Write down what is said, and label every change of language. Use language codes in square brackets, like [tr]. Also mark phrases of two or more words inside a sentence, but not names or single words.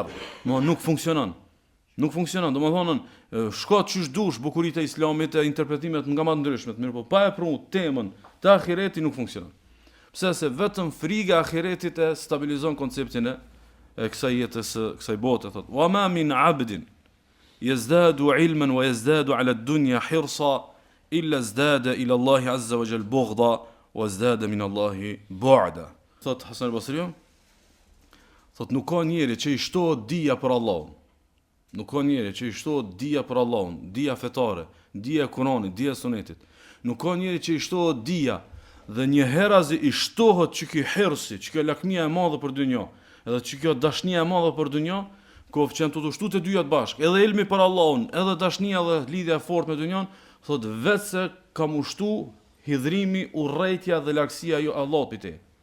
[sq] Nuk funksionon. Nuk funksionon, domethënë shko çysh dush bukuritë e islamit e interpretimet nga më të ndryshme, mirë po pa e pru temën të ahiretit nuk funksionon. Pse se vetëm friga e ahiretit e stabilizon konceptin e kësaj jetës, kësaj bote, thot. [ar] وما من عبد يزداد علما ويزداد على الدنيا حرصا إلا ازداد إلى الله عز وجل بغضا وازداد من الله بعدا. [sq] Thot Hasan al-Basriu, thot nuk ka njeri që i shtohet dija për Allahun. Nuk ka njeri që i shtohet dija për Allahun, dija fetare, dija e Kuranit, dija e Sunetit. Nuk ka njeri që i shtohet dija dhe një herazi i shtohet që kjo hirsi, që kjo lakmia e madhe për dynjë, edhe që kjo dashnia e madhe për dynjë, ko që janë të shtu të dyjat bashkë, edhe ilmi për Allahun, edhe dashnia dhe lidhja e fortë me dynjën, thot vetë se ka mushtu hidhrimi, urrejtja dhe laksia jo Allah për te.